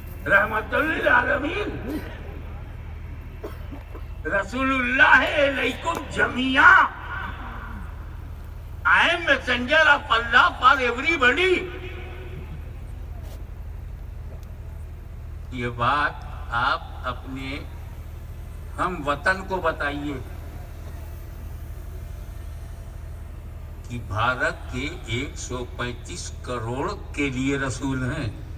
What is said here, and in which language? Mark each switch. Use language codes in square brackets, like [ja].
[ar] رحمت للعالمین رسول اللہ علیکم جمیعا. [en] I am messenger of Allah for everybody. [ur] یہ بات آپ اپنے ہم وطن کو بتائیے کہ بھارت کے 135 کروڑ کے لیے رسول ہیں.